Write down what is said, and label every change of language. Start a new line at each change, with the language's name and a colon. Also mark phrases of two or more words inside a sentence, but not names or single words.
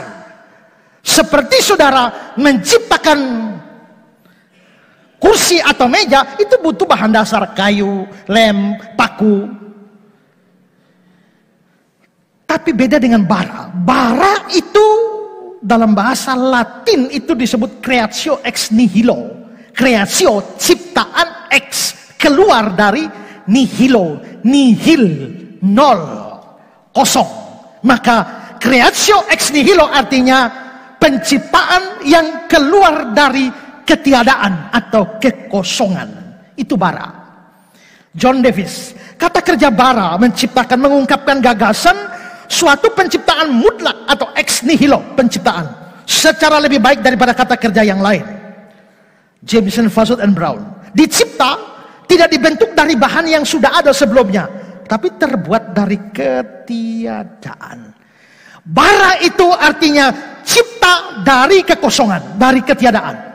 Indonesian: Seperti saudara menciptakan kursi atau meja, itu butuh bahan dasar kayu, lem, paku. Tapi beda dengan bara. Bara itu dalam bahasa Latin itu disebut
Latin: creatio ex nihilo.
Indonesian: Creatio, ciptaan, ex, keluar dari nihilo. Nihil, nol, kosong. Maka
Latin: creatio ex nihilo
Indonesian: artinya penciptaan yang keluar dari ketiadaan atau kekosongan. Itu bara. John Davis, kata kerja bara menciptakan, mengungkapkan gagasan suatu penciptaan mutlak atau
Latin: ex nihilo
Indonesian: penciptaan secara lebih baik daripada kata kerja yang lain. Jameson, Fassett, and Brown. Dicipta tidak dibentuk dari bahan yang sudah ada sebelumnya, tapi terbuat dari ketiadaan. Bara itu artinya cipta dari kekosongan, dari ketiadaan.